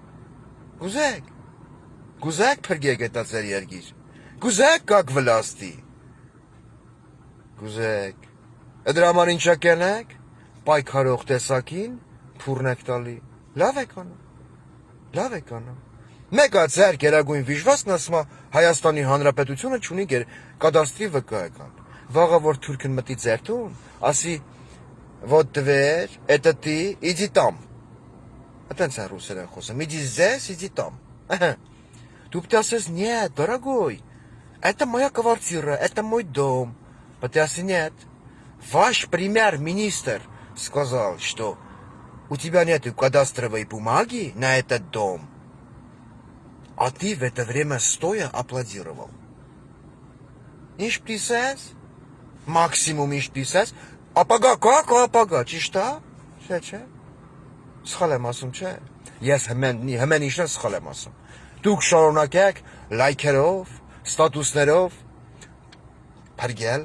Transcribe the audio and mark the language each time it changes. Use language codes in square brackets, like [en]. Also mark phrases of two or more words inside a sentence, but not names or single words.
[hy] գուզեք փրգեք էտա ձեր երգիր, գուզեք [ru] как власти, [hy] գուզեք, դրա համար ինչա կենեք, պայքարող տեսակին, փուրնեք տալի, լավ եք անում, մեկա ձեր գերագույն վիժվասն ասմա Հայաստանի Հանրապետությունը չունի կադաստրի վկայական, վաղը որ թուրքն մտի ձեր տուն, ասի, [ru] вот дверь, это ты, иди там, [hy] այտենց են ռուսերեն խոսում, [ru] иди здесь, иди там, [hy] դու պետք է ասես, [ru] нет, дорогой, это моя квартира, это мой дом, [hy] պետք է ասի, [ru] нет, ваш премьер-министр сказал, что у тебя нету кадастровой бумаги на этот дом, а ты в это время стоя аплодировал. [hy] Ինչ պիսես, մաքսիմում ինչ պիսես, Ապագա կա ապագա, ճիշտ է։ Չէ։ Սխալ եմ ասում, չէ։ Ես հմեն ինչն սխալ եմ ասում։ Դուք շարունակեք լայքերով, ստատուսներով փրկել